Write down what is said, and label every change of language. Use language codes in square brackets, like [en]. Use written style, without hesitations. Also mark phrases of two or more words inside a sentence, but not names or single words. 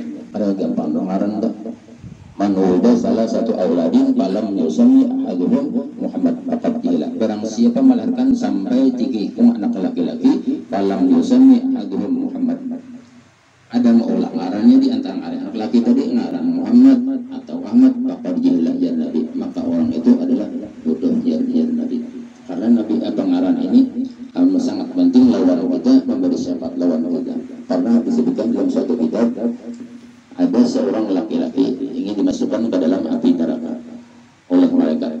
[bjn] Padahal gampang dong ngaran itu manulda salah satu [ar] auladin palam yusami ahaduhum Muhammad faqad qila. [bjn] Barang siapa melahirkan sampai 3 ikung anak laki-laki [ar] palam yusami ahaduhum Muhammad, [bjn] ada maulah ngarannya di antara anak laki tadi ngaran Muhammad atau Ahmad [ar] faqad qila ya Nabi, [bjn] maka orang itu adalah bodoh [ar] ya Nabi. [bjn] Karena Nabi pengaran ini sangat penting lawan kita memberi syafaat lawan kita. Karena disebutkan dalam suatu kitab ada seorang laki-laki ingin dimasukkan ke dalam api neraka oleh malaikat.